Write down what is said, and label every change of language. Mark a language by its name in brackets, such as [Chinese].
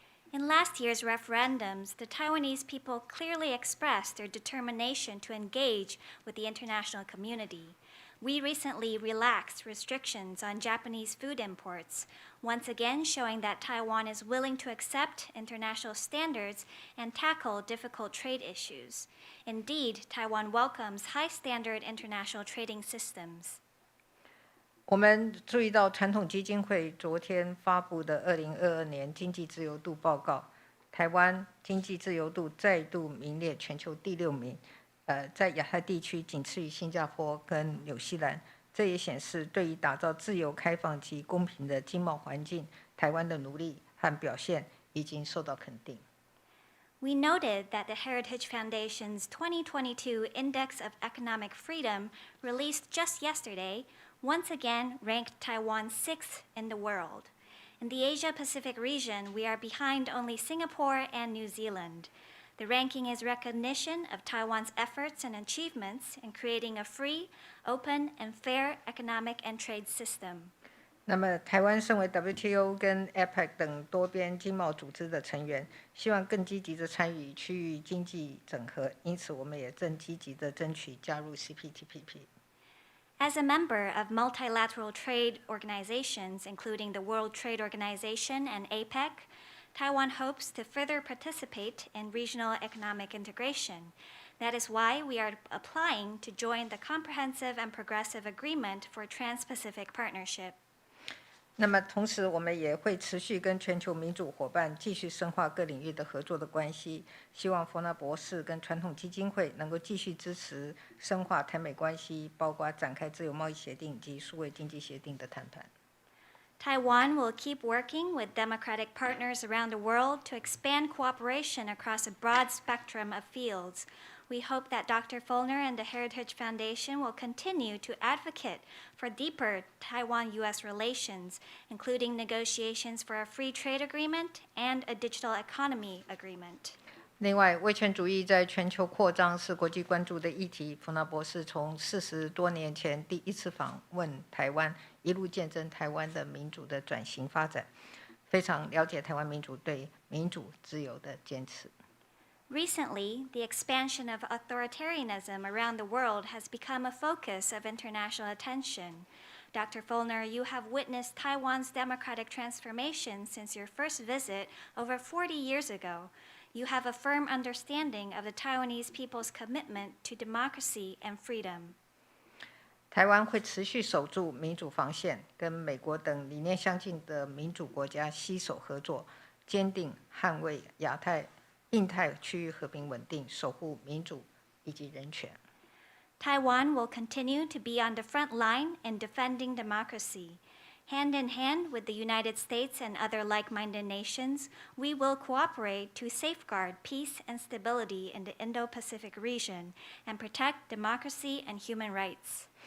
[English] In last year's referendums, the Taiwanese people clearly expressed their determination to engage with the international community. We recently relaxed restrictions on Japanese food imports, once again showing that Taiwan is willing to accept international standards and tackle difficult trade issues. Indeed, Taiwan welcomes high-standard international trading systems. [Chinese] 我们注意到传统基金会昨天发布的2022年经济自由度报告，台湾经济自由度再度名列全球第6名。在亚太地区仅次于新加坡跟纽西兰，这也显示对于打造自由、开放及公平的经贸环境，台湾的努力和表现已经受到肯定。 [English] We noted that the Heritage Foundation's 2022 Index of Economic Freedom, released just yesterday, once again ranked Taiwan 6th in the world. In the Asia-Pacific region, we are behind only Singapore and New Zealand. The ranking is recognition of Taiwan's efforts and achievements in creating a free, open, and fair economic and trade system. [Chinese] 那么，台湾身为 WTO 跟 APEC 等多边经贸组织的成员，希望更积极的参与区域经济整合，因此我们也正积极的争取加入 CPTPP。 [English] As a member of multilateral trade organizations, including the World Trade Organization and APEC, Taiwan hopes to further participate in regional economic integration. That is why we are applying to join the Comprehensive and Progressive Agreement for Trans-Pacific Partnership. [Chinese] 那么，同时我们也会持续跟全球民主伙伴继续深化各领域的合作的关系。希望佛訥博士跟传统基金会能够继续支持深化台美关系，包括展开自由贸易协定及数位经济协定的谈判。 [English] Taiwan will keep working with democratic partners around the world to expand cooperation across a broad spectrum of fields. We hope that Dr. Feulner and the Heritage Foundation will continue to advocate for deeper Taiwan-U.S. relations, including negotiations for a free trade agreement and a digital economy agreement. [Chinese] 另外，威权主义在全球扩张是国际关注的议题。佛訥博士从40多年前第一次访问台湾，一路见证台湾的民主的转型发展，非常了解台湾民主对民主自由的坚持。 [English] Recently, the expansion of authoritarianism around the world has become a focus of international attention. Dr. Feulner, you have witnessed Taiwan's democratic transformation since your first visit over 40 years ago. You have a firm understanding of the Taiwanese people's commitment to democracy and freedom. [Chinese] 台湾会持续守住民主防线，跟美国等理念相近的民主国家携手合作，坚定捍卫印太区域和平稳定，守护民主以及人权。 [English] Taiwan will continue to be on the front line in defending democracy. Hand in hand with the United States and other like-minded nations, we will cooperate to safeguard peace and stability in the Indo-Pacific region and protect democracy and human rights.